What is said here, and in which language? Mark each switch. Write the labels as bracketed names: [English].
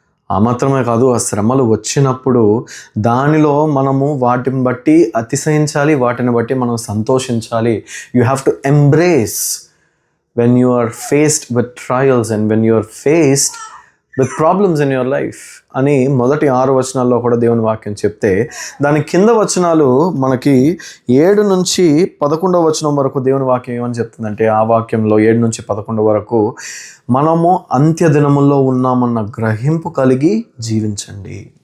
[Telugu] ఆ మాత్రమే కాదు, ఆ శ్రమలు వచ్చినప్పుడు దానిలో మనము వాటిని బట్టి అతిశయించాలి, వాటిని బట్టి మనం సంతోషించాలి. [English] you have to embrace when you are faced with trials and when you are faced with problems in your life [Telugu] అని మొదటి 6 వచనాల్లో కూడా దేవుని వాక్యం చెప్తే, దాని కింద వచనాలు మనకి 7 నుంచి 11 వచనం వరకు దేవుని వాక్యం ఏమని చెప్తుందంటే, ఆ వాక్యంలో 7 నుంచి 11 వరకు మనము అంత్య దినముల్లో ఉన్నామన్న గ్రహింపు కలిగి జీవించండి.